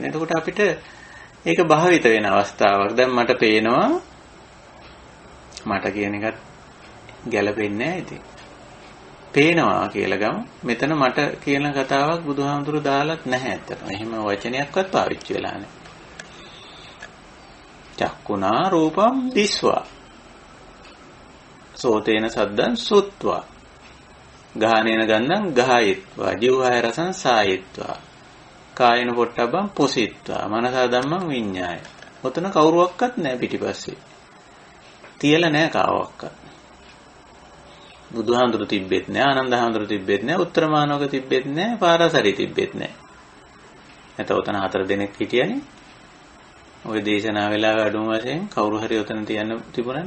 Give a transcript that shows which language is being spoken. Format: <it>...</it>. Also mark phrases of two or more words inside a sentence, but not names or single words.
<si>එතකොට අපිට ඒක භාවිත වෙන අවස්ථාවක්. දැන් මට පේනවා මට කියන එකත් ගැලපෙන්නේ නැහැ ඉතින්. පේනවා කියලා ගමු. මෙතන මට කියන කතාවක් බුදුහාමුදුරු දාලත් නැහැ අතන. එහෙම වචනයක්වත් පාවිච්චි වෙලා නැහැ.</si> <pi>චක්කුණා රූපම් දිස්වා. සෝතේන සද්දං සුත්වා. ගාහනේන ගන්ධං ගායත්වා ජීවහාය රසං සායත්වා කායන පොට්ටබ්බං පොසිත්වා මනසා ධම්මං විඤ්ඤාය.</pi> <si>ඔතන කවුරුවක්වත් නැහැ පිටිපස්සේ. තියලා නැහැ කාවක්වත්. බුදුහාඳුරු තිබ්බෙත් නැහැ, ආනන්දහාඳුරු තිබ්බෙත් නැහැ, උත්තරමානවක තිබ්බෙත් නැහැ, පාරාසරි තිබ්බෙත් නැහැ. නැත්නම් ඔතන 4 දෙනෙක් හිටියනේ. ওই දේශනා වෙලාව අඩුම වශයෙන් කවුරු හරි ඔතන තියන්න තිබුණානේ.</si>